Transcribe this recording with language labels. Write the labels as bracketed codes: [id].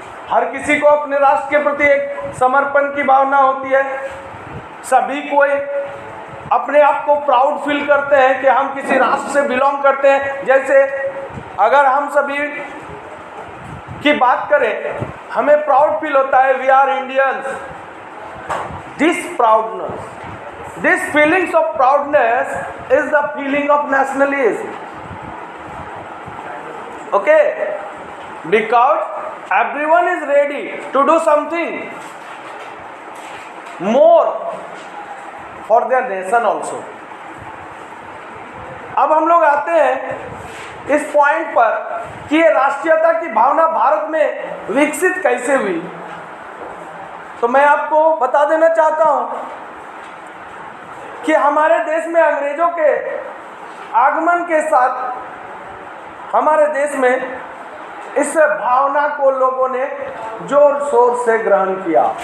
[hi] हर किसी को अपने राष्ट्र के प्रति एक समर्पण की भावना होती है। सभी कोई अपने आप को प्राउड फील करते हैं कि हम किसी राष्ट्र से बिलोंग करते हैं। जैसे अगर हम सभी की बात करें, हमें प्राउड फील होता है, [en] We are Indians. This proudness, this feelings of proudness is the feeling of nationalism. Okay, because everyone is ready to do something more for their nation also. [hi] अब हम लोग आते हैं इस पॉइंट पर कि ये राष्ट्रीयता की भावना भारत में विकसित कैसे हुई। तो मैं आपको बता देना चाहता हूं कि हमारे देश में अंग्रेजों के आगमन के साथ हमारे देश में इस भावना को लोगों ने जोर शोर से ग्रहण किया।